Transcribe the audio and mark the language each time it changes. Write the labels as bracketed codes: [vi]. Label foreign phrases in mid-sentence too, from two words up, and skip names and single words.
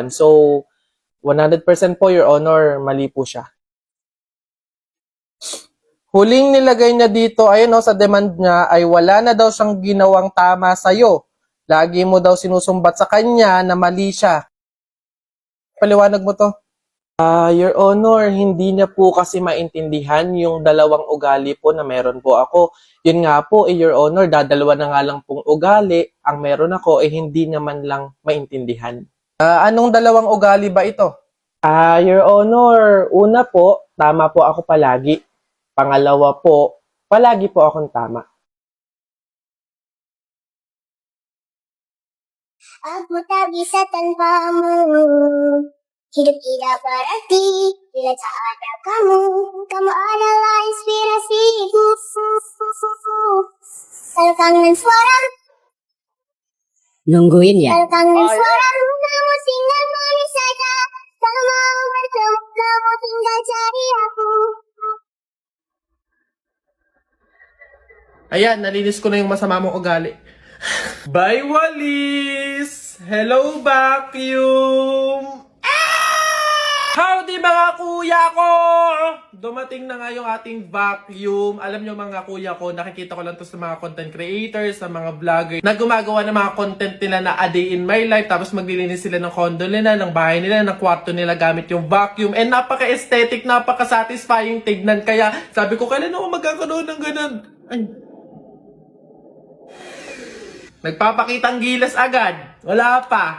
[tl] So, 100% po, [en] Your Honor, [tl] mali po siya. Huling nilagay niya dito, ayun sa demand niya, ay wala na daw siyang ginawang tama sa'yo. Lagi mo daw sinusumbat sa kanya na mali siya. Paliwanag mo to. [en] Your Honor, [tl] hindi niya po kasi maintindihan yung dalawang ugali po na meron po ako. Yun nga po, [en] Your Honor, [tl] dadalawa na nga lang pong ugali. Ang meron ako, hindi naman lang maintindihan. Anong dalawang ugali ba ito? [en] Your Honor, [tl] una po, tama po ako palagi. Pangalawa po, palagi po akong tama. [id] Aku tak bisa tanpamu. Hidup tidak berarti bila tak ada kamu. Kamu adalah inspirasiku. Kalau kangen suara, Nungguin ya? kalau kangen suaramu, kamu tinggal manis saja. Kalau mau bertemu, kamu tinggal cari aku. [tl] Ayan, nalinis ko na yung masama mong ugali. [en] Bye, Walis! Hello, vacuum! [tl] Howdy mga kuya ko! Dumating na nga yung ating vacuum. Alam nyo mga kuya ko, nakikita ko lang to sa mga [en] content creators, [tl] sa mga vlogger, na gumagawa ng mga content nila na [en] a day in my life, [tl] tapos maglilinis sila ng condo nila, ng bahay nila, ng kwarto nila gamit yung vacuum. And napaka-aesthetic, napaka-satisfying tignan. Kaya sabi ko, kailan ako magkakaroon ng ganun? Ay. Nagpapakitang gilas agad. Wala pa.